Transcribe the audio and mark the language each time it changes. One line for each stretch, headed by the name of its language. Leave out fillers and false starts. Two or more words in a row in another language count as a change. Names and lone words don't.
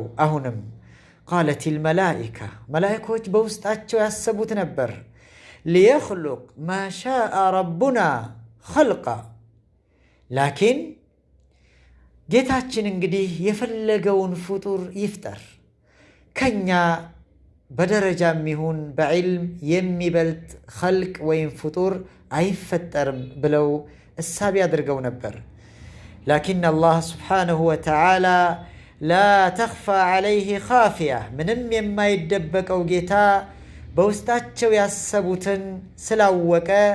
Amharic: አሁንም
Arabic: قالت الملائكة
Amharic: መላእክቶች በውስጣቸው ያሰቡት ነበር
Arabic: ليخلق ما شاء ربنا خلقا لكن
Amharic: ጌታችን እንግዲህ የፈለገውን ፍጡር ይፍጠር ከኛ በደረጃም ይሁን በዕልም የሚበልጥ خلق ወይም ፍጡር አይፈጠርም ብለው እሳቢ አድርገው ነበር።
Arabic: لكن الله سبحانه وتعالى لا تخفى عليه خافية
Amharic: ምንም የማይደበቀው ጌታ በውስጣቸው ያሰቡትን ስላወቀ